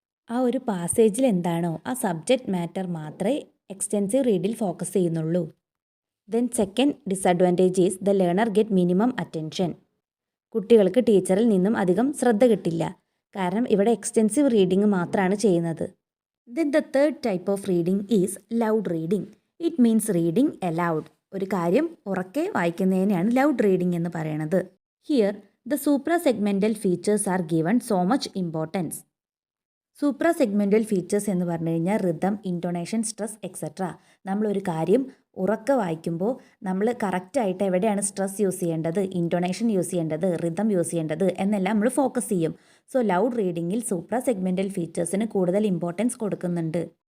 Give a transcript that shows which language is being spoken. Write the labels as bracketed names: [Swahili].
[Malayalam] ആ ഒരു പാസേജിൽ എന്താണോ ആ സബ്ജക്റ്റ് മാറ്റർ മാത്രമേ എക്സ്റ്റെൻസീവ് റീഡിൽ ഫോക്കസ് ചെയ്യുന്നുള്ളൂ. [English] Then second disadvantage is the learner get minimum attention. [Malayalam] കുട്ടികൾക്ക് ടീച്ചറിൽ നിന്നും അധികം ശ്രദ്ധ കിട്ടില്ല, കാരണം ഇവിടെ എക്സ്റ്റെൻസീവ് റീഡിംഗ് മാത്രമാണ് ചെയ്യുന്നത്. [English] Then the third type of reading is loud reading. It means reading aloud. [Malayalam] ഒരു കാര്യം ഉറക്കെ വായിക്കുന്നതിനെയാണ് ലൗഡ് റീഡിംഗ് എന്ന് പറയുന്നത്. [English] Here, the suprasegmental features are given so much importance. [Malayalam] സൂപ്രാസെഗ്മെൻ്റൽ features എന്ന് പറഞ്ഞു കഴിഞ്ഞാൽ റിതം, ഇൻറ്റോണേഷൻ, സ്ട്രെസ് എക്സെട്ര. നമ്മളൊരു കാര്യം ഉറക്കെ വായിക്കുമ്പോൾ നമ്മൾ കറക്റ്റായിട്ട് എവിടെയാണ് സ്ട്രെസ് യൂസ് ചെയ്യേണ്ടത്, ഇൻറ്റോണേഷൻ യൂസ് ചെയ്യേണ്ടത്, റിതം യൂസ് ചെയ്യേണ്ടത് എന്നെല്ലാം നമ്മൾ ഫോക്കസ് ചെയ്യും. സോ ലൗഡ് റീഡിങ്ങിൽ സൂപ്രാസെഗ്മെൻ്റൽ ഫീച്ചേഴ്സിന് കൂടുതൽ ഇമ്പോർട്ടൻസ് കൊടുക്കുന്നുണ്ട്.